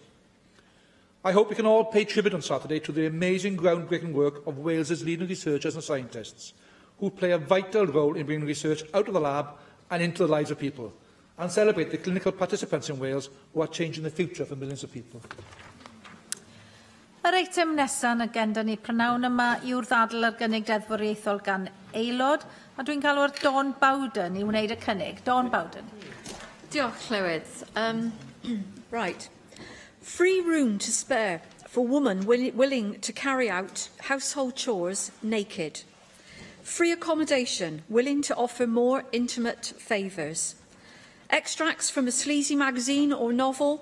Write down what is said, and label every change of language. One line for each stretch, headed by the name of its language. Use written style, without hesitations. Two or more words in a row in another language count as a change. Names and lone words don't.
English: I hope we can all pay tribute on Saturday to the amazing groundbreaking work of Wales's leading researchers and scientists, who play a vital role in bringing research out of the lab and into the lives of people, and celebrate the clinical participants in Wales who are changing the future for millions of people.
Welsh: Yr eitem nesaf yn agenda ni prynawn yma yw'r ddadl ar gynnig deddfwriaethol gan aelod, a dwi'n galw'r Dawn Bowden i wneud y cynnig. Dawn Bowden. Diolch, Llywydd.
English: Right. Free room to spare for women willing to carry out household chores naked. Free accommodation willing to offer more intimate favours. Extracts from a sleazy magazine or novel?